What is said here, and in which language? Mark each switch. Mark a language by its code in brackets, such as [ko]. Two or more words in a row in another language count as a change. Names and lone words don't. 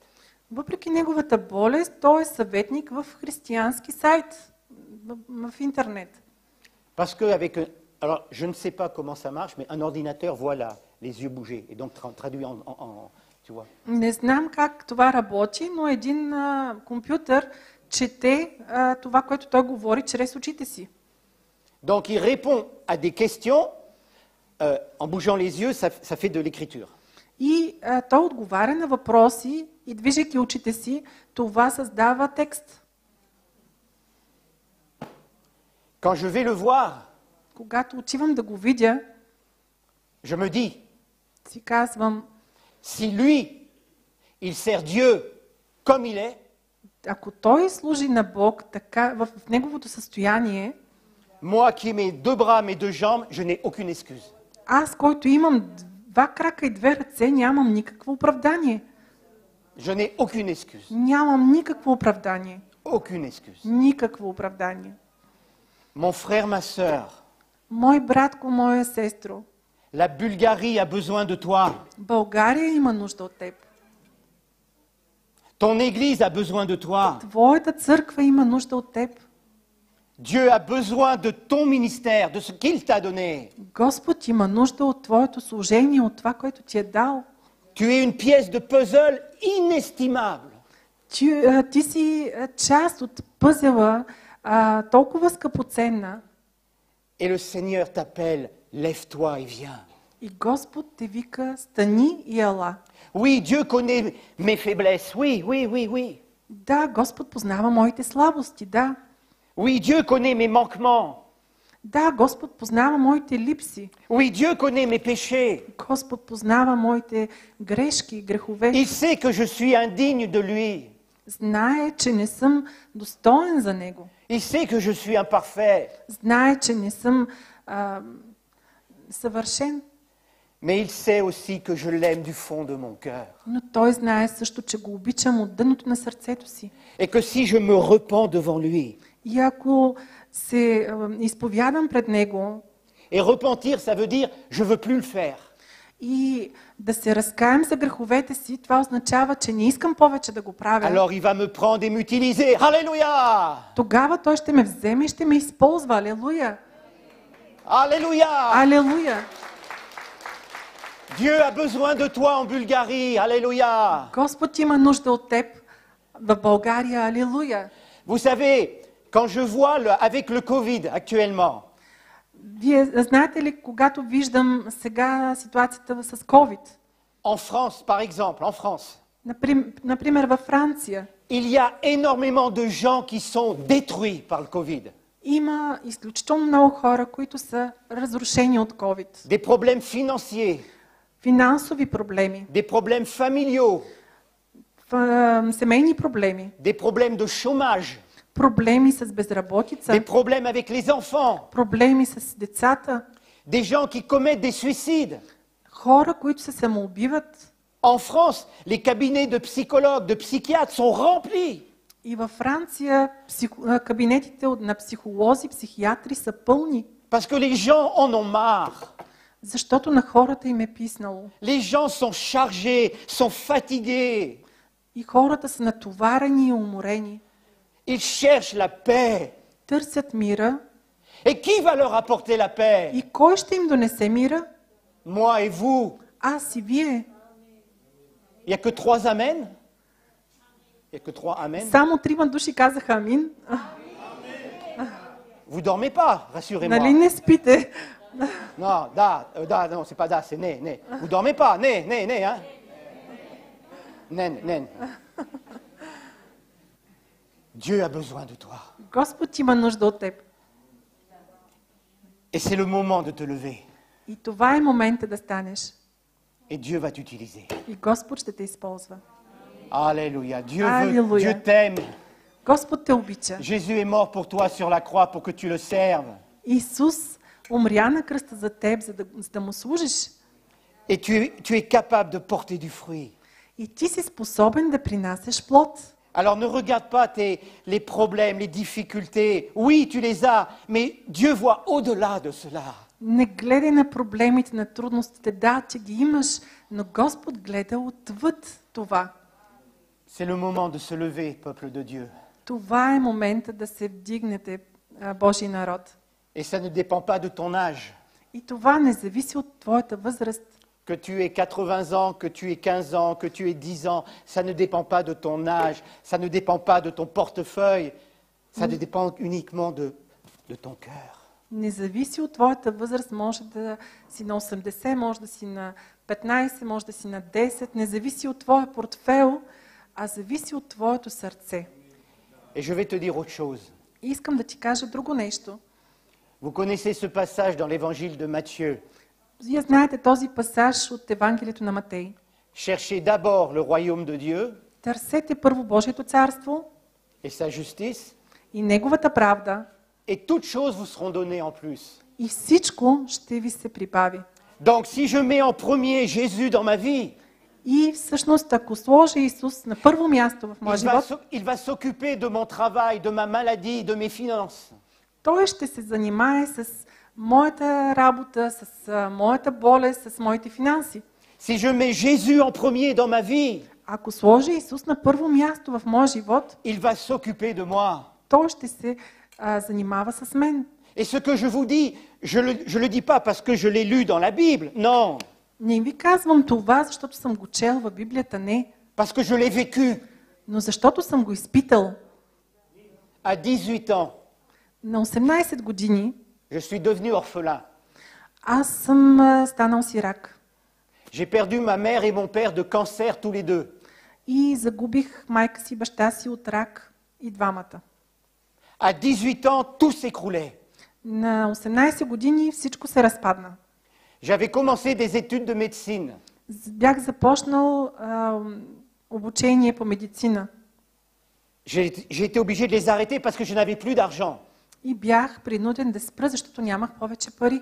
[bg] въпреки неговата болест, той е съветник в християнски сайт, в интернет. [fr] Parce que alors, je ne sais pas comment ça marche, mais un ordinateur voit là, les yeux bouger, et donc traduit tu vois. [bg] Не знам как това работи, но един компютър чете това, което той говори чрез очите си. [fr] Donc il répond à des questions, en bougeant les yeux, ça fait de l'écriture. [bg] И той отговаря на въпроси и движейки очите си, това създава текст. [fr] Quand je vais le voir, [bg] Когато отивам да го видя, [fr] je me dis, [bg] си казвам, [fr] si lui, il sert Dieu comme il est, [bg] ако той служи на Бог така, в неговото състояние, [fr] moi qui ai mes deux bras, mes deux jambes, je n'ai aucune excuse. [bg] аз, който имам два крака и две ръце, нямам никакво оправдание. [fr] Je n'ai aucune excuse. [bg] Нямам никакво оправдание. [fr] Aucune excuse. [bg] Никакво оправдание. [fr] Mon frère, ma sœur, [bg] Мой братко, моя сестро, [fr] la Bulgarie a besoin de toi. [bg] България има нужда от теб. [fr] Ton église a besoin de toi. [bg] Твоята църква има нужда от теб. [fr] Dieu a besoin de ton ministère, de ce qu'il t'a donné. [bg] Господ има нужда от твоето служение, от това, което ти е дал. [fr] Tu es une pièce de puzzle inestimable. [bg] Ти си част от пъзела, толкова скъпоценна. [fr] Et le Seigneur t'appelle, lève-toi et viens. [bg] И Господ те вика, стани и ела. [fr] Oui, Dieu connaît mes faiblesses. Oui. [bg] Да, Господ познава моите слабости, да. [fr] Oui, Dieu connaît mes manquements. [bg] Да, Господ познава моите липси. [fr] Oui, Dieu connaît mes péchés. [bg] Господ познава моите грешки, грехове. [fr] Il sait que je suis indigne de lui. [bg] Знае, че не съм достоен за Него. [fr] Il sait que je suis imparfait. [bg] Знае, че не съм съвършен. [fr] Mais il sait aussi que je l'aime du fond de mon cœur. [bg] Но Той знае също, че го обичам от дъното на сърцето си. [fr] Et que si je me repens devant lui. [bg] И ако се изповядам пред Него, [fr] Et repentir, ça veut dire je veux plus le faire. [bg] и да се разкаем за греховете си, това означава, че не искам повече да го правя. [fr] Alors il va me prendre et m'utiliser. Alléluia! [bg] Тогава Той ще ме вземе и ще ме използва. Алелуя! [fr] Alléluia! [bg] Алелуя! [fr] Dieu a besoin de toi en Bulgarie. Alléluia! [bg] Господ има нужда от теб в България. Алелуя! [fr] Vous savez, quand je vois avec le Covid actuellement, [bg] Вие знаете ли, когато виждам сега ситуацията с COVID, [fr] en France par exemple, en France, [bg] например във Франция, [fr] il y a énormément de gens qui sont détruits par le Covid. [bg] има изключително много хора, които са разрушени от COVID. [fr] Des problèmes financiers, [bg] Финансови проблеми, [fr] des problèmes familiaux, [bg] семейни проблеми, [fr] des problèmes de chômage, [bg] проблеми с безработица, [fr] des problèmes avec les enfants, [bg] проблеми с децата, [fr] des gens qui commettent des suicides. [bg] хора, които се самоубиват. [fr] En France, les cabinets de psychologues, de psychiatres sont remplis. [bg] И във Франция кабинетите на психолози, психиатри са пълни. [fr] Parce que les gens en ont marre. [bg] Защото на хората им е писнало. [fr] Les gens sont chargés, sont fatigués. [bg] И хората са натоварени и уморени. [fr] Ils cherchent la paix. [bg] Търсят мира. [fr] Et qui va leur apporter la paix? [bg] И кой ще им донесе мира? [fr] Moi et vous. [bg] Аз и вие. [fr] Il n'y a que 3 amens? Il n'y a que 3 amens? [bg] Само 3 души казаха амин. [fr] Vous dormez pas, rassurez-moi. [bg] Нали не спите? [fr] Non, non, c'est pas da, c'est né. Vous dormez pas, né, hein? Nen. Dieu a besoin de toi. [bg] Господ има нужда от теб. [fr] Et c'est le moment de te lever. [bg] И това е момента да станеш. [fr] Et Dieu va t'utiliser. [bg] И Господ ще те използва. [fr] Alléluia. Dieu Alléluia. Dieu t'aime. [bg] Господ те обича. [fr] Jésus est mort pour toi sur la croix pour que tu le serves. [bg] Исус умря на кръста за теб, за да му служиш. [fr] Et tu es capable de porter du fruit. [bg] И ти си способен да принасяш плод. [fr] Alors ne regarde pas les problèmes, les difficultés. Oui, tu les as, mais Dieu voit au-delà de cela. [bg] Не гледай на проблемите, на трудностите. Да, че ги имаш, но Господ гледа отвъд това. [fr] C'est le moment de se lever, peuple de Dieu. [bg] Това е момента да се вдигнете, Божий народ. [fr] Et ça ne dépend pas de ton âge. [bg] И това не зависи от твоята възраст. [fr] Que tu aies 80 ans, que tu aies 15 ans, que tu aies 10 ans, ça ne dépend pas de ton âge, ça ne dépend pas de ton portefeuille, ça dépend uniquement de ton cœur. [bg] Не зависи от твоята възраст, може да си на 80, може да си на 15, може да си на 10, не зависи от твоя портфейл, а зависи от твоето сърце. [fr] Et je vais te dire autre chose. [bg] И искам да ти кажа друго нещо. [fr] Vous connaissez ce passage dans l'évangile de Matthieu. [bg] Вие знаете този пасаж от Евангелието на Матей. [fr] Cherchez d'abord le royaume de Dieu [bg] Търсете първо Божието царство [fr] et sa justice, [bg] и Неговата правда [fr] et toutes choses vous seront données en plus. [bg] и всичко ще ви се прибави. [fr] Donc si je mets en premier Jésus dans ma vie, [bg] И всъщност, ако сложа Исус на първо място в моя живот, [fr] il va s'occuper de mon travail, de ma maladie, de mes finances. [bg] Той ще се занимае с моята работа, с моята болест, с моите финанси. [fr] Si je mets Jésus en premier dans ma vie, [bg] Ако сложа Исус на първо място в моя живот, [fr] il va s'occuper de moi. [bg] Той ще се занимава с мен. [fr] Et ce que je vous dis, je le dis pas parce que je l'ai lu dans la Bible, non, [bg] Не ви казвам това, защото съм го чел в Библията, не, [fr] parce que je l'ai vécu [bg] но защото съм го изпитал. [fr] à 18 ans. [bg] На 18 години [fr] Je suis devenu orphelin. [bg] аз съм станал сирак [fr] J'ai perdu ma mère et mon père de cancer tous les deux. [bg] и загубих майка си, баща си от рак и двамата. [fr] À 18 ans, tout s'écroulait. [bg] На 18 години всичко се разпадна. [fr] J'avais commencé des études de médecine. [bg] Бях започнал обучение по медицина [fr] J'ai été obligé de les arrêter parce que je n'avais plus d'argent. [bg] и бях принуден да спра, защото нямах повече пари.